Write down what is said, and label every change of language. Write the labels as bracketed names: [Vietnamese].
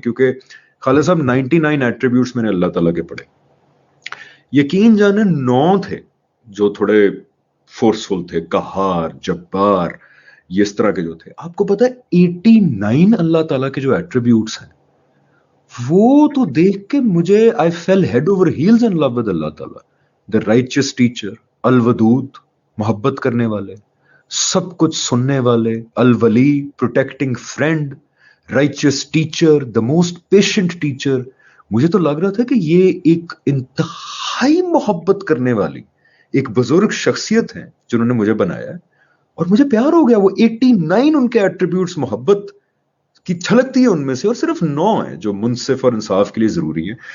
[Urdu] کیونکہ خالد صاحب 99 ایٹریبیوٹس میں نے اللہ تعالیٰ کے پڑھے، یقین جانے 9 تھے جو تھوڑے فورسفل تھے، قہار، جبار، یہ اس طرح کے جو تھے. آپ کو پتا ہے 89 اللہ تعالیٰ کے جو ایٹریبیوٹس ہیں، وہ تو دیکھ کے مجھے [English] I fell head over heels in love with [Urdu] اللہ تعالیٰ. [English] The righteous teacher، الودود، [Urdu] محبت کرنے والے، سب کچھ سننے والے، [English] الولی، protecting friend، righteous teacher، the most patient teacher. [Urdu] مجھے تو لگ رہا تھا کہ یہ ایک انتہائی محبت کرنے والی ایک بزرگ شخصیت ہے جنہوں نے مجھے بنایا ہے، اور مجھے پیار ہو گیا. وہ 89 ان کے ایٹریبیوٹس محبت کی چھلکتی ہے ان میں سے، اور صرف 9 ہیں جو منصف اور انصاف کے لیے ضروری ہیں.